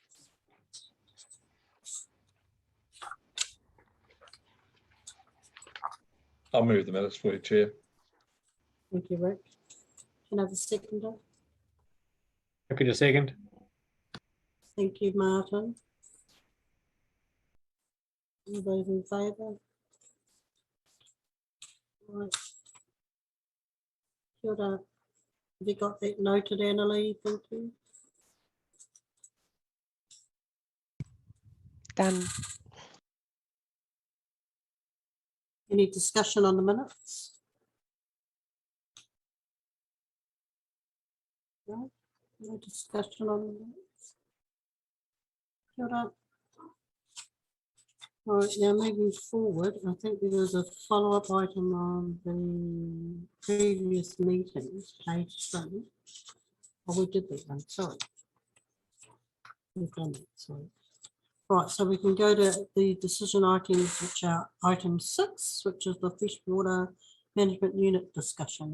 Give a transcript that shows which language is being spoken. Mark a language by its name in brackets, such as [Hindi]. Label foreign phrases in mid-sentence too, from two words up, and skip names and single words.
[English] I'll move the minutes for you, Chair. Thank you, Rick. Can I have a seconder? Happy to second. Thank you, Martin. All those in favour? Right. [Māori] Kia ora. [English] Have you got that noted, Annalie? Thank you. Done. Any discussion on the minutes? No, no discussion on the minutes. [Māori] Kia ora. [English] All right, now moving forward, I think there was a follow-up item on the previous meetings, page 3. Oh, we did that one, sorry. We've done that, sorry. Right, so we can go to the decision items, which are item 6, which is the freshwater management unit discussion.